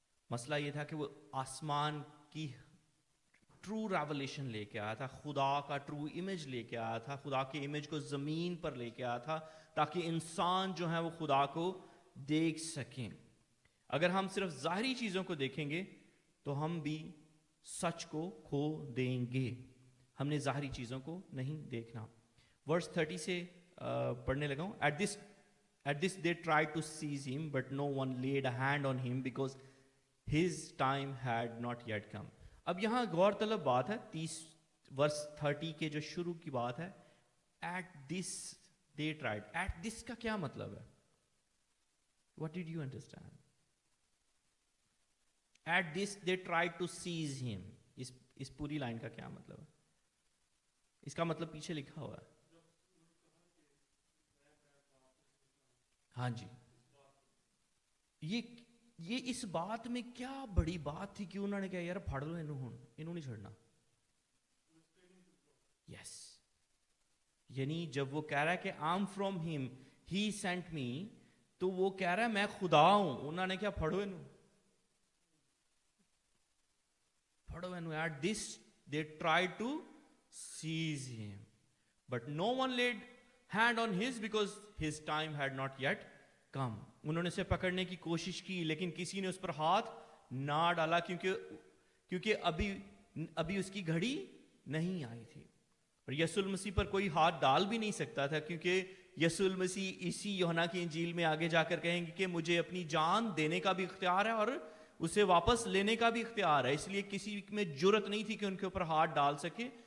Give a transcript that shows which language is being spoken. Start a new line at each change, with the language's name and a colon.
Urdu: مسئلہ یہ تھا کہ وہ آسمان کی ٹرو ریولیشن لے کے آیا تھا, خدا کا ٹرو امیج لے کے آیا تھا, خدا کے امیج کو زمین پر لے کے آیا تھا تاکہ انسان جو ہیں وہ خدا کو دیکھ سکیں. اگر ہم صرف ظاہری چیزوں کو دیکھیں گے تو ہم بھی سچ کو کھو دیں گے. ہم نے ظاہری چیزوں کو نہیں دیکھنا. ورس 30 سے پڑھنے لگا ہوں.
English: At this they tried to seize him, but no one laid a hand on him because his time had not yet come.
Urdu: اب یہاں غور طلب بات ہے 30 کے جو شروع کی بات ہے,
English: at this they tried. At this
Urdu: کا کیا مطلب ہے؟
English: What did you understand? At this they tried to seize him.
Urdu: اس پوری لائن کا کیا مطلب ہے؟ اس کا مطلب پیچھے لکھا ہوا ہے. ہاں جی, یہ اس بات میں کیا بڑی بات تھی کہ انہوں نے کہا یار پھڑ لو انہوں نہیں چھڑنا. یس, یعنی جب وہ کہہ رہا ہے کہ
English: I'm from him, he sent me,
Urdu: تو وہ کہہ رہا ہے میں خدا ہوں. انہوں نے کیا پھڑو انہوں.
English: At this they tried to seize him, but no one laid hand on his because his time had not yet come.
Urdu: انہوں نے اسے پکڑنے کی کوشش کی لیکن کسی نے اس پر ہاتھ نہ ڈالا کیونکہ ابھی اس کی گھڑی نہیں آئی تھی. اور یسوع المسیح پر کوئی ہاتھ ڈال بھی نہیں سکتا تھا کیونکہ یسوع المسیح اسی یوحنا کی انجیل میں آگے جا کر کہیں گے کہ مجھے اپنی جان دینے کا بھی اختیار ہے اور اسے واپس لینے کا بھی اختیار ہے. اس لیے کسی میں جرت نہیں تھی کہ ان کے اوپر ہاتھ ڈال سکے.